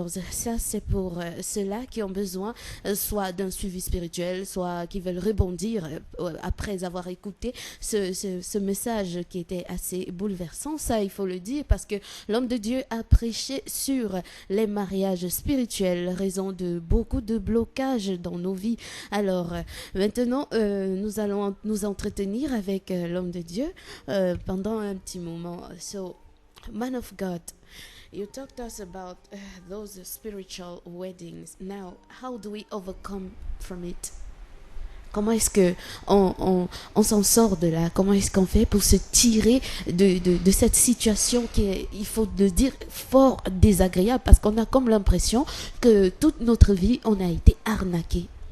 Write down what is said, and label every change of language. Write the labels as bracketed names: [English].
[French] Ça, c'est pour ceux-là qui ont besoin soit d'un suivi spirituel, soit qui veulent rebondir après avoir écouté ce message qui était assez bouleversant. Ça, il faut le dire, parce que l'homme de Dieu a prêché sur les mariages spirituels, raison de beaucoup de blocages dans nos vies. Alors, maintenant, nous allons nous entretenir avec l'homme de Dieu pendant un petit moment. [English] So, man of God, you talked to us about those spiritual weddings. Now, how do we overcome from it? [French] Comment est-ce que on s'en sort de là? Comment est-ce qu'on fait pour se tirer de cette situation qui est, il faut le dire, fort désagréable, parce qu'on a comme l'impression que toute notre vie, on a été arnaqué.